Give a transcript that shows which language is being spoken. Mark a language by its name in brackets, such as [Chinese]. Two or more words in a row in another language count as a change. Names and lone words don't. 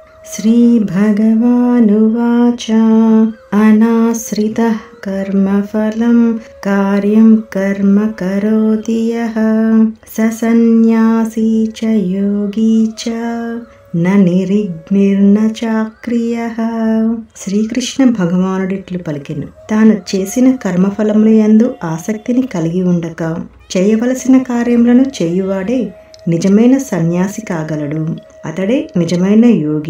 [Sanskrit] श्रीभगवानुवाच अनाश्रितः कर्मफलं कार्यं कर्म करोति यः स सन्न्यासी च योगी च न నిరిగ్నిర్న చాక్రియః. [Telugu] శ్రీకృష్ణ భగవానుడిట్లు పలికెను, తాను చేసిన కర్మఫలముల యందు ఆసక్తిని కలిగి ఉండక చేయవలసిన కార్యములను చేయువాడే నిజమైన సన్యాసి కాగలడు. అతడే నిజమైన యోగి.